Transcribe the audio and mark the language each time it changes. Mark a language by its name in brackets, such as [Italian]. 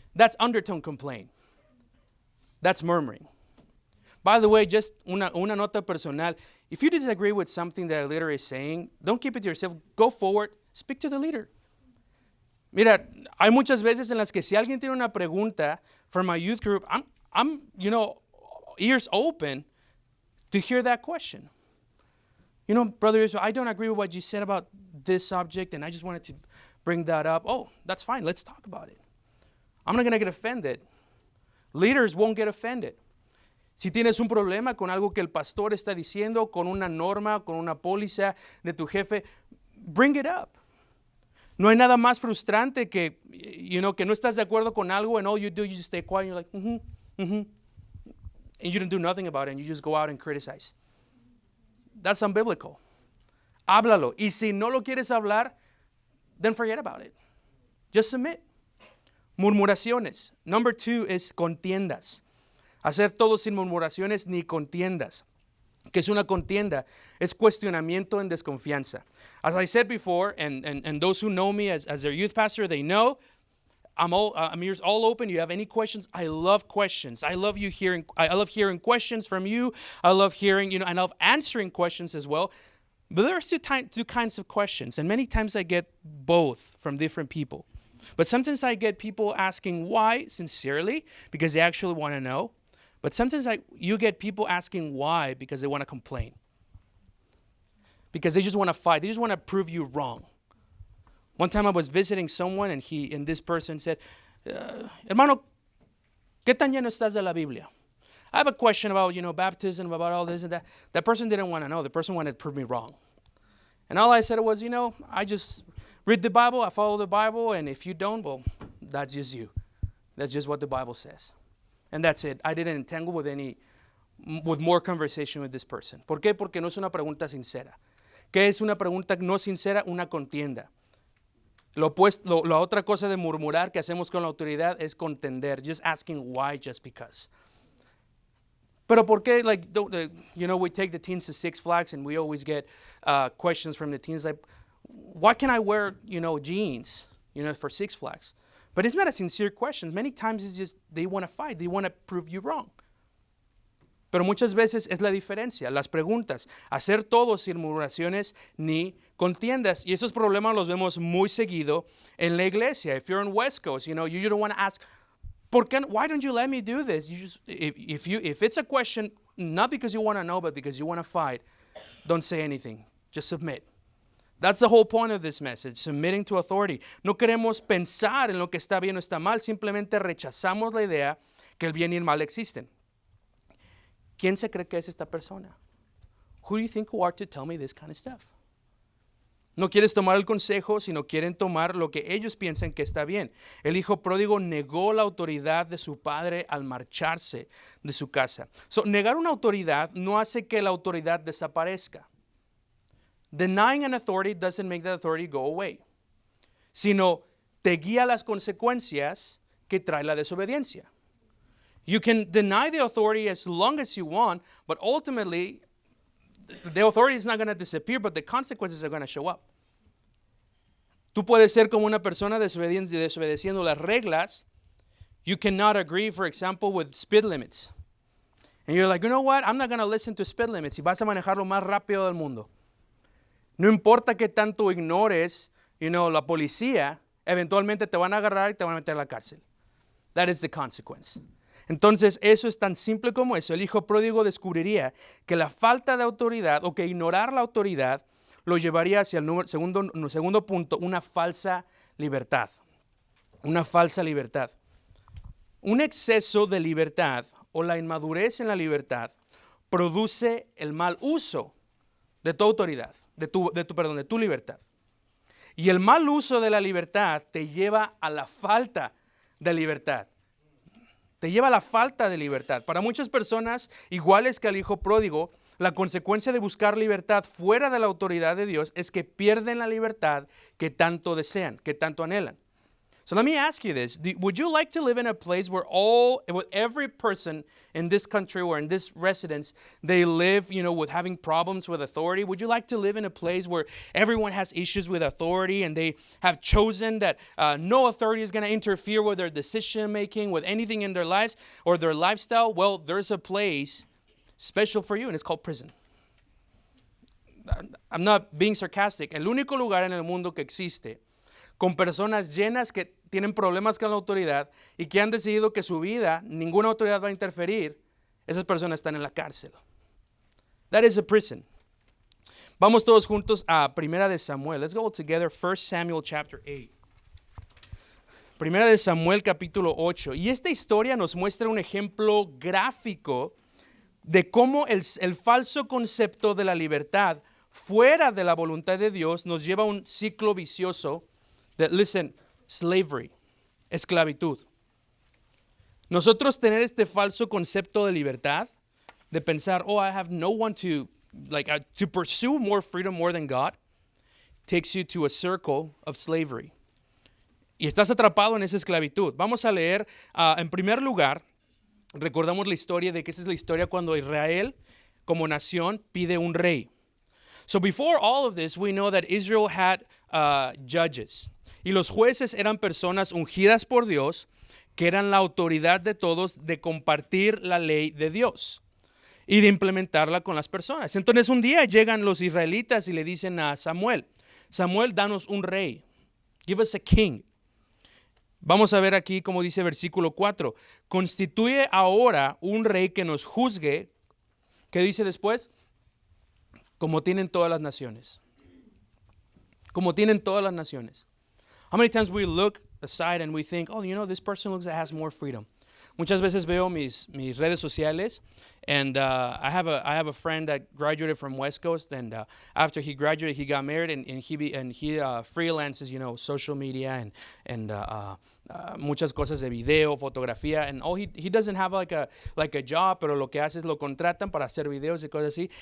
[English] That's undertone complaint. That's murmuring. By the way, just [Spanish] una nota personal. [English] If you disagree with something that a leader is saying, don't keep it to yourself. Go forward. Speak to the leader. [Spanish] Mira, hay muchas veces en las que si alguien tiene una pregunta [English] from my youth group, I'm ears open to hear that question. Brother Israel, I don't agree with what you said about this subject, and I just wanted to bring that up. Oh, that's fine. Let's talk about it. I'm not going to get offended. Leaders won't get offended. [Spanish] Si tienes un problema con algo que el pastor está diciendo, con una norma, con una póliza de tu jefe, [English] bring it up. [Spanish] No hay nada más frustrante que, que no estás de acuerdo con algo [English] and all you do, you just stay quiet and you're like, and you don't do nothing about it and you just go out and criticize. That's unbiblical. [Spanish] Háblalo. Y si no lo quieres hablar, [English] then forget about it. Just submit. [Spanish] Murmuraciones. [English] Number 2 [Spanish] es contiendas. Hacer todo sin murmuraciones ni contiendas. ¿Qué es una contienda? Es cuestionamiento en desconfianza. [English] As I said before, and those who know me as their youth pastor, they know I'm ears all open. You have any questions? I love questions. I love hearing questions from you. I love hearing, I love answering questions as well. But there's two kinds of questions, and many times I get both from different people. But sometimes I get people asking why sincerely because they actually want to know. But sometimes you get people asking why because they want to complain. Because they just want to fight. They just want to prove you wrong. One time I was visiting someone and this person said, [Spanish] hermano, ¿qué tan lleno estás de la Biblia? [English] I have a question about, baptism, about all this and that. That person didn't want to know. The person wanted to prove me wrong. And all I said was, I just read the Bible, I follow the Bible, and if you don't, well, that's just you. That's just what the Bible says. And that's it. I didn't entangle with more conversation with this person. [Spanish] ¿Por qué? Porque no es una pregunta sincera. ¿Qué es una pregunta no sincera? Una contienda. La otra cosa de murmurar que hacemos con la autoridad es contender. [English] Just asking why just because. [Spanish] Pero ¿por qué? [English] We take the teens to Six Flags and we always get questions from the teens like, why can I wear, jeans, for Six Flags? But it's not a sincere question. Many times it's just they want to fight. They want to prove you wrong. [Spanish] Pero muchas veces es la diferencia. Las preguntas. Hacer todo sin murmuraciones ni contiendas. Y esos problemas los vemos muy seguido en la iglesia. [English] If you're in West Coast, you don't want to ask, why don't you let me do this? You just, if it's a question, not because you want to know, but because you want to fight, don't say anything. Just submit. That's the whole point of this message, submitting to authority. [Spanish] No queremos pensar en lo que está bien o está mal, simplemente rechazamos la idea que el bien y el mal existen. ¿Quién se cree que es esta persona? [English] Who do you think you are to tell me this kind of stuff? [Spanish] No quieres tomar el consejo, sino quieren tomar lo que ellos piensan que está bien. El hijo pródigo negó la autoridad de su padre al marcharse de su casa. Negar una autoridad no hace que la autoridad desaparezca. [English] Denying an authority doesn't make the authority go away, [Spanish] sino te guía las consecuencias que trae la desobediencia. [English] You can deny the authority as long as you want, but ultimately, the authority is not going to disappear, but the consequences are going to show up. [Spanish] Tú puedes ser como una persona desobedeciendo las reglas. [English] You cannot agree, for example, with speed limits. And you're like, you know what? I'm not going to listen to speed limits. [Spanish] Y vas a manejar lo más rápido del mundo. No importa que tanto ignores, la policía, eventualmente te van a agarrar y te van a meter a la cárcel. [English] That is the consequence. [Spanish] Entonces, eso es tan simple como eso. El hijo pródigo descubriría que la falta de autoridad o que ignorar la autoridad lo llevaría hacia el segundo punto, una falsa libertad. una falsa libertad. Un exceso de libertad o la inmadurez en la libertad produce el mal uso de tu autoridad, de tu libertad. Y el mal uso de la libertad te lleva a la falta de libertad. Te lleva a la falta de libertad. Para muchas personas, iguales que al hijo pródigo, la consecuencia de buscar libertad fuera de la autoridad de Dios es que pierden la libertad que tanto desean, que tanto anhelan. [English] So let me ask you this. Would you like to live in a place where every person in this country or in this residence, they live, with having problems with authority? Would you like to live in a place where everyone has issues with authority and they have chosen that no authority is going to interfere with their decision making, with anything in their lives or their lifestyle? Well, there's a place special for you and it's called prison. I'm not being sarcastic. [Spanish] El único lugar en el mundo que existe con personas llenas que tienen problemas con la autoridad y que han decidido que su vida, ninguna autoridad va a interferir, esas personas están en la cárcel. [English] That is a prison. [Spanish] Vamos todos juntos a Primera de Samuel. [English] Let's go together, 1 Samuel chapter 8. [Spanish] Primera de Samuel capítulo 8. Y esta historia nos muestra un ejemplo gráfico de cómo el falso concepto de la libertad fuera de la voluntad de Dios nos lleva a un ciclo vicioso. [English] Listen, slavery, [Spanish] esclavitud. Nosotros tener este falso concepto de libertad, de pensar, [English] I have no one to pursue more freedom more than God, takes you to a circle of slavery. [Spanish] Y estás atrapado en esa esclavitud. Vamos a leer, en primer lugar, recordamos la historia de que esa es la historia cuando Israel, como nación, pide un rey. [English] So before all of this, we know that Israel had judges. [Spanish] Y los jueces eran personas ungidas por Dios, que eran la autoridad de todos de compartir la ley de Dios y de implementarla con las personas. Entonces un día llegan los israelitas y le dicen a Samuel, danos un rey. [English] Give us a king. [Spanish] Vamos a ver aquí como dice versículo 4. Constituye ahora un rey que nos juzgue. ¿Qué dice después? Como tienen todas las naciones. Como tienen todas las naciones. [English] How many times we look aside and we think, this person looks like has more freedom. [Spanish] Muchas veces veo mis redes sociales, [English] and I have a friend that graduated from West Coast, and after he graduated, he got married, and he freelances, social media and [Spanish] muchas cosas de video, fotografía, [English] and he doesn't have like a job, [Spanish] pero lo que hace es lo contratan para hacer videos y cosas así.